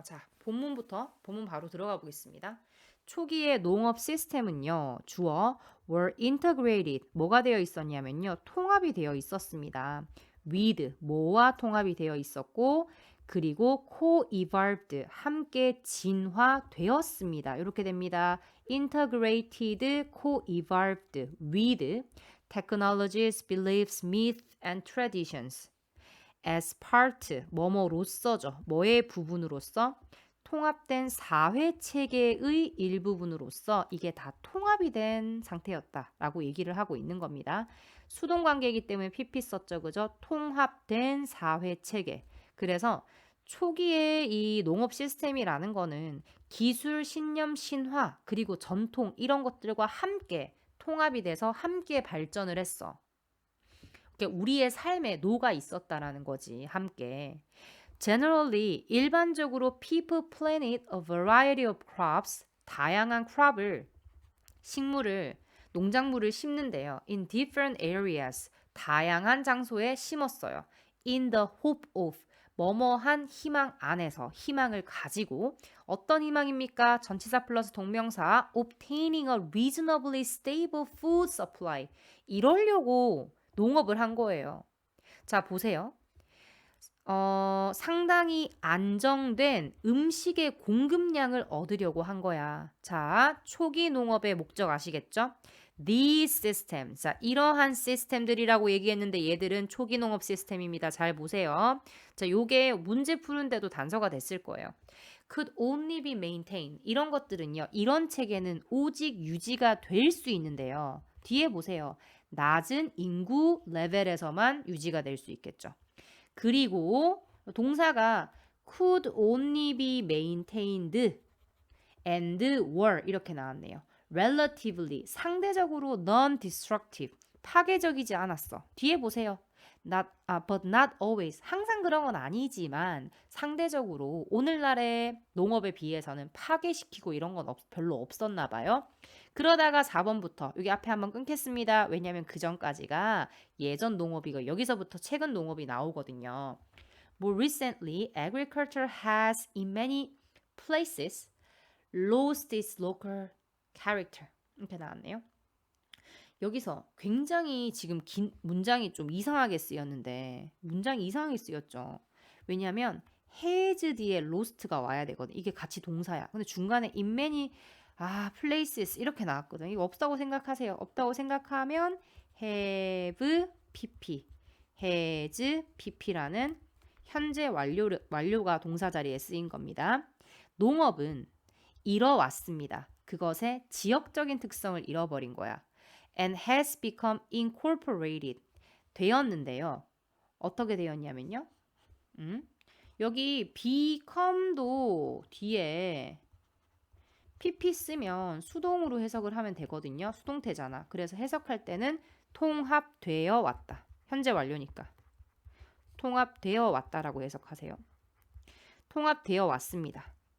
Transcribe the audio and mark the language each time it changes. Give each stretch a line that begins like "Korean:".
Korean: 자, 본문 바로 들어가 보겠습니다. 초기의 농업 시스템은요. 주어
English: were integrated
Korean: 뭐가 되어 있었냐면요. 통합이 되어 있었습니다. with 뭐와 통합이 되어 있었고 그리고
English: co-evolved
Korean: 함께 진화되었습니다. 이렇게 됩니다.
English: integrated, co-evolved with technologies, beliefs, myths and traditions as part
Korean: 뭐뭐로서죠. 뭐의 부분으로서 통합된 사회 체계의 일부분으로서 이게 다 통합이 된 상태였다라고 얘기를 하고 있는 겁니다. 수동 관계이기 때문에 PP 썼죠. 그죠? 통합된 사회 체계. 그래서 초기에 이 농업 시스템이라는 거는 기술, 신념, 신화, 그리고 전통 이런 것들과 함께 통합이 돼서 함께 발전을 했어. 그러니까 우리의 삶에 노가 있었다라는 거지, 함께.
English: Generally,
Korean: 일반적으로
English: people planted a variety of crops,
Korean: 다양한 crop을, 식물을, 농작물을 심는데요.
English: In different areas,
Korean: 다양한 장소에 심었어요.
English: In the hope of,
Korean: 뭐뭐한 희망 안에서, 희망을 가지고. 어떤 희망입니까? 전치사 플러스 동명사
English: obtaining a reasonably stable food supply.
Korean: 이러려고 농업을 한 거예요. 자, 보세요. 상당히 안정된 음식의 공급량을 얻으려고 한 거야. 자, 초기 농업의 목적 아시겠죠?
English: These systems.
Korean: 자, 이러한 시스템들이라고 얘기했는데 얘들은 초기 농업 시스템입니다. 잘 보세요. 자, 요게 문제 푸는데도 단서가 됐을 거예요.
English: Could only be maintained.
Korean: 이런 것들은요. 이런 체계는 오직 유지가 될 수 있는데요. 뒤에 보세요. 낮은 인구 레벨에서만 유지가 될 수 있겠죠. 그리고 동사가
English: could only be maintained and were
Korean: 이렇게 나왔네요.
English: relatively
Korean: 상대적으로
English: non-destructive
Korean: 파괴적이지 않았어. 뒤에 보세요.
English: but not always
Korean: 항상 그런 건 아니지만 상대적으로 오늘날의 농업에 비해서는 파괴시키고 이런 건 별로 없었나 봐요. 그러다가 4번부터 여기 앞에 한번 끊겠습니다. 왜냐하면 그 전까지가 예전 농업이고 여기서부터 최근 농업이 나오거든요.
English: More recently, agriculture has in many places lost its local character.
Korean: 이렇게 나왔네요. 여기서 굉장히 지금 긴 문장이 좀 이상하게 쓰였는데 문장이 이상하게 쓰였죠. 왜냐하면 has 뒤에 lost가 와야 되거든. 이게 같이 동사야. 근데 중간에 in many places 이렇게 나왔거든. 이거 없다고 생각하세요. 없다고 생각하면 have pp, has pp라는 현재 완료가 동사 자리에 쓰인 겁니다. 농업은 잃어왔습니다. 그것의 지역적인 특성을 잃어버린 거야.
English: And has become incorporated
Korean: 되었는데요. 어떻게 되었냐면요. 여기 become도 뒤에 pp 쓰면 수동으로 해석을 하면 되거든요. 수동태잖아. 그래서 해석할 때는 통합되어 왔다. 현재 완료니까. 통합되어 왔다라고 해석하세요. 통합되어 왔습니다.